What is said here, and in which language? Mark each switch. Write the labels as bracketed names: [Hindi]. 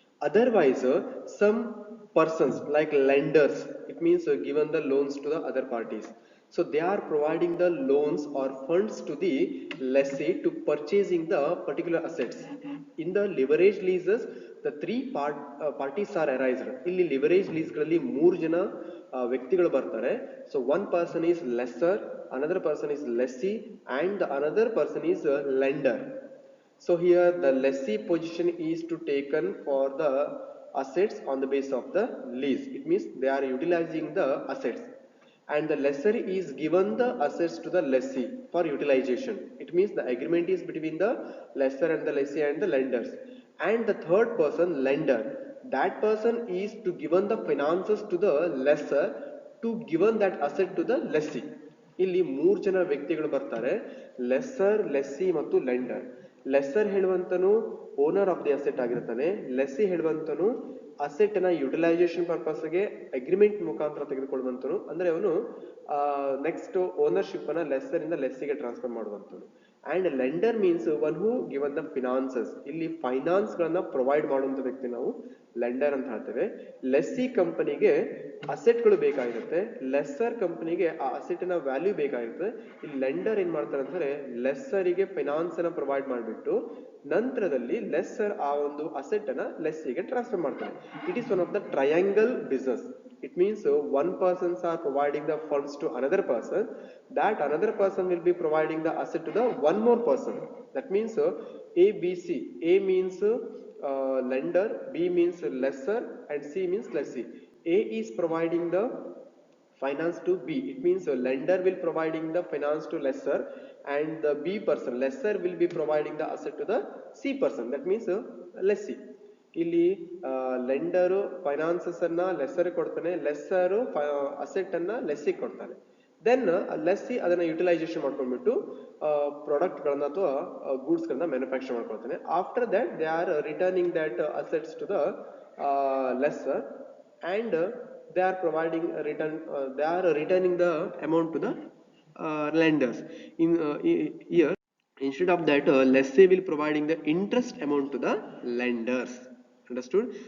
[English] Otherwise, some persons like lenders, it means given the loans to the other parties. So they are providing the loans or funds to the lessee to purchasing the particular assets. In the leverage leases, the three parties are arised. [Kannada] ಇಲ್ಲಿ leverage lease ಗಳಲ್ಲಿ 3 ಜನ ವ್ಯಕ್ತಿಗಳು ಬರ್ತಾರೆ. [English] So one person is lessor, another person is lessee, and the another person is lender. So here the lessee position is to taken for the assets on the basis of the lease. It means they are utilizing the assets, and the lessor is given the assets to the lessee for utilization. It means the agreement is between the lessor and the lessee and the lenders. And the third person, lender, that person is to given the finances to the lessor to given that asset to the lessee. [Kannada] ಇಲ್ಲಿ 3 ಜನ ವ್ಯಕ್ತಿಗಳು ಬರ್ತಾರೆ, lesser, lessee ಮತ್ತು lender. Lesser ಹೇಳುವಂತನು [English] owner of the asset [Kannada] ಆಗಿರ್ತಾನೆ. Lessee ಹೇಳುವಂತನು asset ನ utilisation purpose ಗೆ agreement ಮುಖಾಂತರ ತೆಗೆದುಕೊಳ್ಳುವಂತನು. ಅಂದ್ರೆ ಅವನು ನೆಕ್ಸ್ಟ್ ಓನರ್ಶಿಪ್ ಅನ್ನ ಲೆಸ್ಸರ್ ಇಂದ ಲೆಸ್ಸಿಗೆ transfer ಮಾಡುವಂತನು. [English] And lender means one who given the finances. [Kannada] ಇಲ್ಲಿ ಫೈನಾನ್ಸ್ ಗಳನ್ನ ಪ್ರೊವೈಡ್ ಮಾಡುವಂತ ವ್ಯಕ್ತಿ ನಾವು ಲೆಂಡರ್ ಅಂತ ಹೇಳ್ತೇವೆ. ಲೆಸ್ಸಿ ಕಂಪನಿಗೆ ಅಸೆಟ್ಗಳು ಬೇಕಾಗಿರುತ್ತೆ, ಲೆಸ್ಸರ್ ಕಂಪನಿಗೆ ಆ ಅಸೆಟ್ ನ ವ್ಯಾಲ್ಯೂ ಬೇಕಾಗಿರುತ್ತೆ. ಇಲ್ಲಿ ಲೆಂಡರ್ ಏನ್ ಮಾಡ್ತಾರೆ ಅಂದ್ರೆ ಲೆಸ್ಸರಿಗೆ ಫೈನಾನ್ಸ್ ಅನ್ನ ಪ್ರೊವೈಡ್ ಮಾಡಿಬಿಟ್ಟು ನಂತರದಲ್ಲಿ ಲೆಸ್ಸರ್ ಆ ಒಂದು ಅಸೆಟ್ ಅನ್ನ ಲೆಸ್ಸಿಗೆ ಟ್ರಾನ್ಸ್ಫರ್ ಮಾಡ್ತಾರೆ. [English] It is one of the triangle business. It means one persons are providing the funds to another person, that another person will be providing the asset to the one more person. That means A, B, C. A means lender, B means lessor, and C means lessee. A is providing the finance to B. It means lender will providing the finance to lessor, and the B person, lessor, will be providing the asset to the C person. That means lessee. [Kannada] ಇಲ್ಲಿ lender finances ಅನ್ನ lesser ಕೊಡ್ತಾನೆ, ಲೆಸ್ಸರು asset ಅನ್ನ lessee ಕೊಡ್ತಾನೆ. Then lessee ಅದನ್ನ utilisation ಮಾಡ್ಕೊಂಡ್ಬಿಟ್ಟು product ಗಳನ್ನ ಅಥವಾ goods ಗಳನ್ನ manufacture ಮಾಡ್ಕೊಳ್ತಾನೆ. [English] After that they are returning that assets to the lessor, and they are providing they are returning the amount to the lenders. In here Instead of that, lessee will providing the interest amount to the lenders. Understood?